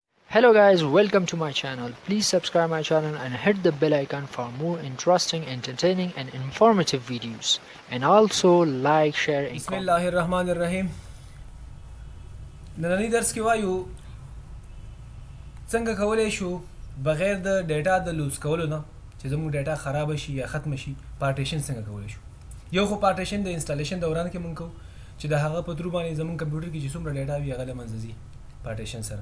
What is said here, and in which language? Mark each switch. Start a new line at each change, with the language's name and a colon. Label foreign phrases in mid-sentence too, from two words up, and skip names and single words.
English: Hello guys, welcome to my channel. Please subscribe my channel and hit the bell icon for more interesting, entertaining and informative videos. And also like, share and
Arabic: بسم
English: comment.
Arabic: الله الرحمن الرحیم.
Pashto: نننی درس کې وایو څنګه کولی شو بغیر د ډیټا د لوز کولو نه چې زموږ ډیټا خراب شي یا ختم شي پارټیشن څنګه کولی شو. یو خو پارټیشن د انسټالیشن دوران کې مونږ کوو چې د هغه په ترو باندې زموږ کمپیوټر کې چې څومره ډیټا وي هغه له منځه ځي پارټیشن سره.